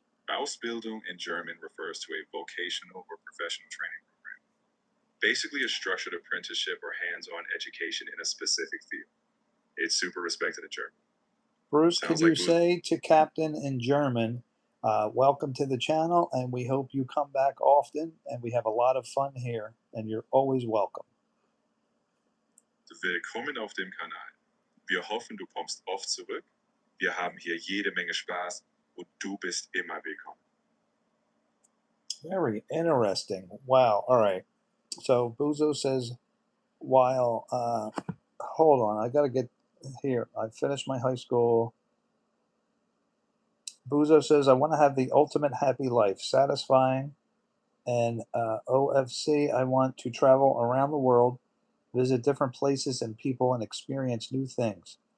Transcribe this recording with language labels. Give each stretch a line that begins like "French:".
English: Ausbildung in German refers to a vocational or professional training program, basically a structured apprenticeship or hands-on education in a specific field. It's super respected in Germany. Bruce, could Sounds you like say to Captain in German, welcome to the channel, and we hope you come back often, and we have a lot of fun here, and you're always welcome.
German: Willkommen auf dem Kanal. Wir hoffen, du kommst oft zurück. Wir haben hier jede Menge Spaß und du bist immer willkommen.
English: Very interesting. Wow. All right. So Buzo says, while, hold on, I got to get here. I finished my high school. Buzo says, I want to have the ultimate happy life, satisfying. And OFC, I want to travel around the world, visit different places and people, and experience new things.